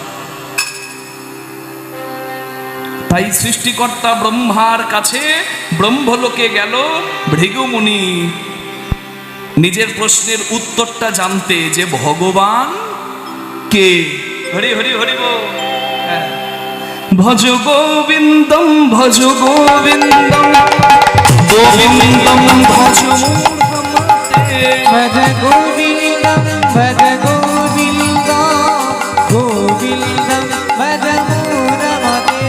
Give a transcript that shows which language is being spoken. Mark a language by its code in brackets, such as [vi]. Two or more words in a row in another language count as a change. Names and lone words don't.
[bn] তাই সৃষ্টিকর্তা ব্রহ্মার কাছে ব্রহ্মলোকে গেল ভৃগুমুনি নিজের প্রশ্নের উত্তরটা জানতে, যে ভগবান কে। হরি হরি হরি বল। [sa] ভজ গোবিন্দম ভজ গোবিন্দম, গোবিন্দম ভজ মূঢ়মতে। ভজ গোবিন্দম ভজ গোবিন্দম, গোবিন্দম ভজ মূঢ়মতে।